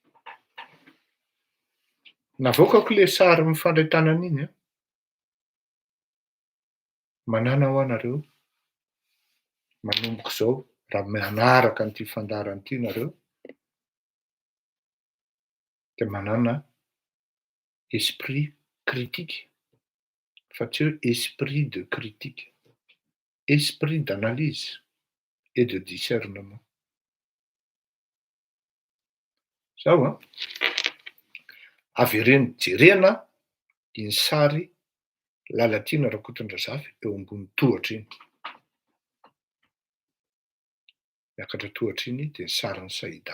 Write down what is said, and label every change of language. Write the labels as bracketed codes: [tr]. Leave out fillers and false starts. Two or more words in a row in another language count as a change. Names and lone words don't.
[mg] Navoakako le sary mifandray tanana iny manana ho anareo manomboka izao raha manaraka an'ity fandarana ity nareo dia manana [fr] esprit critique [mg] fa tsy hoe [fr] esprit de critique, esprit d'analyse et de discernement. [mg] Zao avereny jerena dia ny sary Lalatiana Rakotondrazafy eo ambony tohatra iny. Miakatra tohatra iny dia ny sarin'ny Saïda.